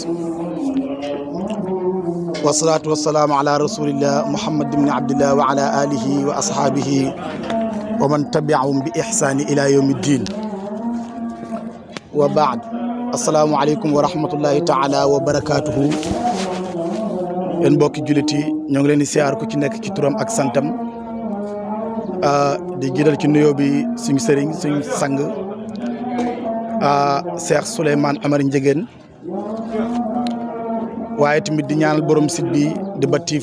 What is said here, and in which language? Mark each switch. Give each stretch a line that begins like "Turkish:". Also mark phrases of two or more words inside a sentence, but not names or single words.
Arabic: والصلاة والسلام على رسول الله محمد بن عبد الله وعلى آله وأصحابه ومن تبعهم بإحسان إلى يوم الدين وبعد السلام عليكم ورحمة الله تعالى وبركاته
Wolof: en mbokki jullit yi ñoo ngi leen di siyaar ku ci nekk ci turam ak santam di jiital ci nuyoo bi suñu sëriñ suñu sang Cheikh Souleymane Amar Ndiéguène waaye tamit di ñaanal borom site bi di Bat TV